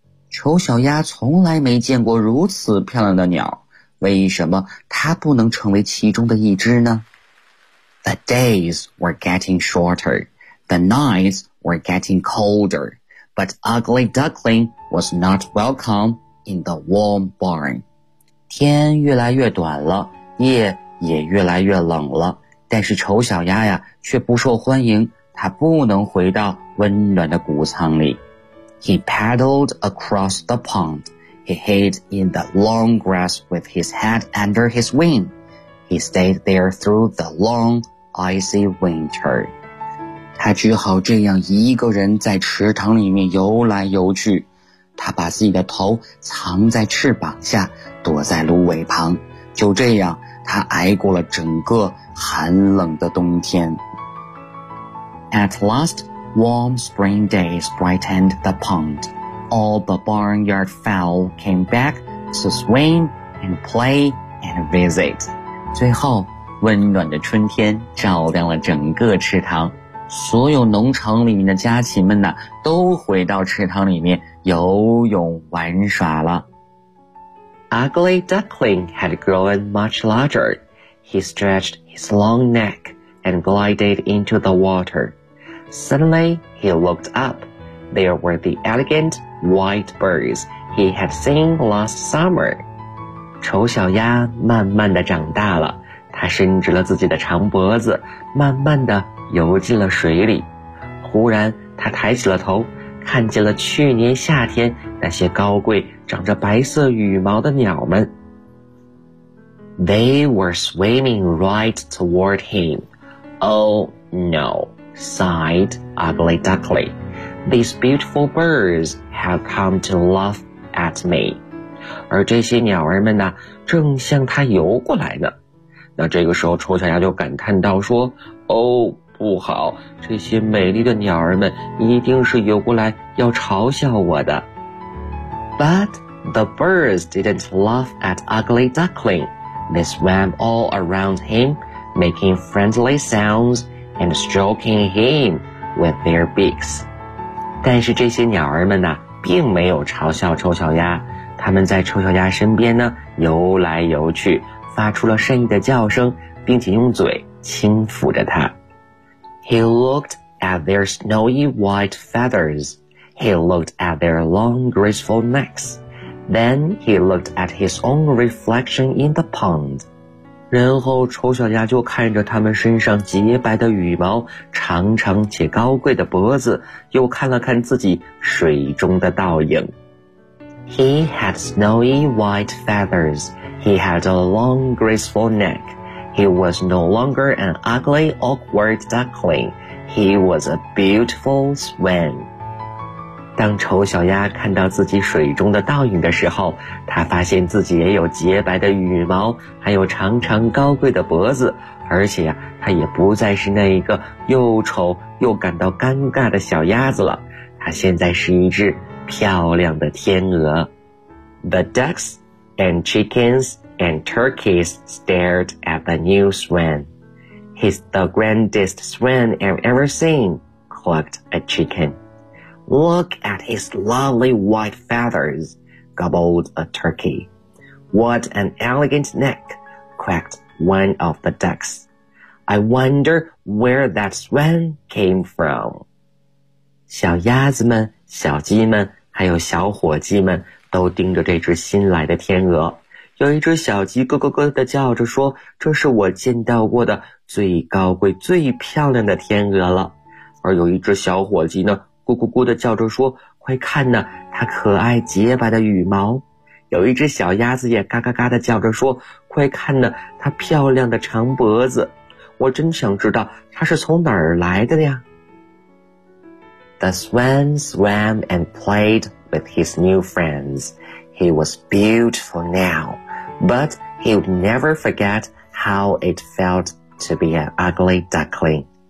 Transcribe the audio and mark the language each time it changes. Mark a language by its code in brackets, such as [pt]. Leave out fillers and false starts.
[zh] 丑小鸭从来没见过如此漂亮的鸟，为什么它不能成为其中的一只呢？ [en] The days were getting shorter. The nights were getting colder. But Ugly Duckling was not welcome in the warm barn. [zh] 天越来越短了，夜也越来越冷了，但是丑小鸭呀却不受欢迎，它不能回到温暖的谷仓里。 [en] He paddled across the pond. He hid in the long grass with his head under his wing. He stayed there through the long, icy winter. [zh] 他只好这样一个人在池塘里面游来游去。他把自己的头藏在翅膀下，躲在芦苇旁。就这样，他挨过了整个寒冷的冬天。 [en] At last,Warm spring days brightened the pond. All the barnyard fowl came back to swim and play and visit. [zh] 最后，温暖的春天照亮了整个池塘，所有农场里面的家禽们呢，都回到池塘里面游泳玩耍了。 [en] Ugly Duckling had grown much larger. He stretched his long neck and glided into the water. Suddenly, he looked up. There were the elegant white birds he had seen last summer. [zh] 丑小鸭慢慢地长大了，它伸直了自己的长脖子，慢慢地游进了水里。忽然，它抬起了头，看见了去年夏天那些高贵、长着白色羽毛的鸟们。 [en] They were swimming right toward him. Oh, no. Sighed Ugly Duckling. These beautiful birds have come to laugh at me. [zh] 而这些鸟儿们呢，正向它游过来呢。那这个时候，丑小鸭就感叹道说，哦，不好，这些美丽的鸟儿们一定是游过来要嘲笑我的。 [en] But the birds didn't laugh at Ugly Duckling. They swam all around him, making friendly soundsand stroking him with their beaks. [zh] 但是这些鸟儿们呢，并没有嘲笑丑小鸭，它们在丑小鸭身边呢，游来游去，发出了善意的叫声，并且用嘴轻抚着它。 [en] He looked at their snowy white feathers. He looked at their long graceful necks. Then he looked at his own reflection in the pond. [zh] 然后丑小鸭就看着他们身上洁白的羽毛，长长且高贵的脖子，又看了看自己水中的倒影。 [en] He had snowy white feathers. He had a long graceful neck. He was no longer an ugly awkward duckling. He was a beautiful swan. [zh] 当丑小鸭看到自己水中的倒影的时候，他发现自己也有洁白的羽毛，还有长长高贵的脖子，而且呀，他也不再是那一个又丑又感到尴尬的小鸭子了，他现在是一只漂亮的天鹅。 [en] The ducks and chickens and turkeys stared at the new swan. He's the grandest swan I've ever seen, clucked a chicken. Look at his lovely white feathers, gobbled a turkey. What an elegant neck, quacked one of the ducks. I wonder where that swan came from. [zh] 小鸭子们、小鸡们还有小伙计们都盯着这只新来的天鹅。有一只小鸡咯咯咯地叫着说，这是我见到过的最高贵、最漂亮的天鹅了。而有一只小伙计呢，咕咕咕地叫着说，快看呢，它可爱洁白的羽毛。有一只小鸭子也嘎嘎嘎地叫着说，快看呢，它漂亮的长脖子。我真想知道它是从哪儿来的呀。 [en] The swan swam and played with his new friends. He was beautiful now, but he would never forget how it felt to be an ugly duckling.